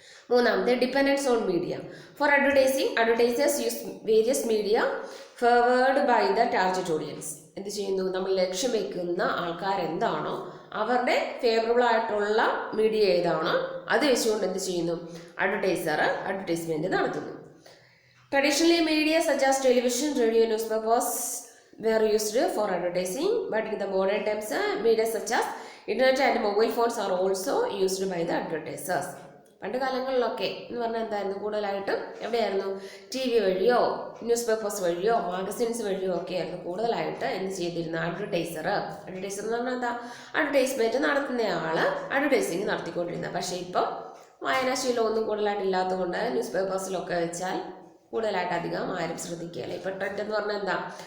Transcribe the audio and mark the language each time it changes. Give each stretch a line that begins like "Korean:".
Malayalam: മൂന്നാമത്തെ,
English: Dependence on media. For advertising, advertisers use various media favoured by the target audience.
Malayalam: എന്ത് ചെയ്യുന്നു? നമ്മൾ ലക്ഷ്യം വെക്കുന്ന ആൾക്കാർ എന്താണോ അവരുടെ ഫേവറബിൾ ആയിട്ടുള്ള മീഡിയ ഏതാണോ അത് വെച്ചുകൊണ്ട് എന്ത് ചെയ്യുന്നു? അഡ്വർടൈസർ അഡ്വർടൈസ്മെൻറ്റ് നടത്തുന്നു.
English: Traditionally media such as television, radio, newspapers were used for advertising, but in the modern times, media such as internet and mobile phones are also used by the advertisers.
Malayalam: പണ്ട് കാലങ്ങളിലൊക്കെ എന്ന് പറഞ്ഞാൽ എന്തായിരുന്നു? കൂടുതലായിട്ടും എവിടെയായിരുന്നു? T V വഴിയോ news papers വഴിയോ magazines വഴിയോ ഒക്കെ ആയിരുന്നു കൂടുതലായിട്ട് എന്ത് ചെയ്തിരുന്നത്? അഡ്വർടൈസർ എന്ന് പറഞ്ഞാൽ എന്താ? അഡ്വർടൈസ്മെൻറ്റ് നടത്തുന്നയാൾ അഡ്വർടൈസിങ് നടത്തിക്കൊണ്ടിരുന്നത്. പക്ഷേ ഇപ്പം വായനാശീലം ഒന്നും കൂടുതലായിട്ട് ഇല്ലാത്തത് കൊണ്ട് ന്യൂസ് പേപ്പേഴ്സിലൊക്കെ വെച്ചാൽ കൂടുതലായിട്ട് അധികം ആരും ശ്രദ്ധിക്കുകയല്ല. ഇപ്പം ട്രെൻഡ് എന്ന് പറഞ്ഞാൽ എന്താ?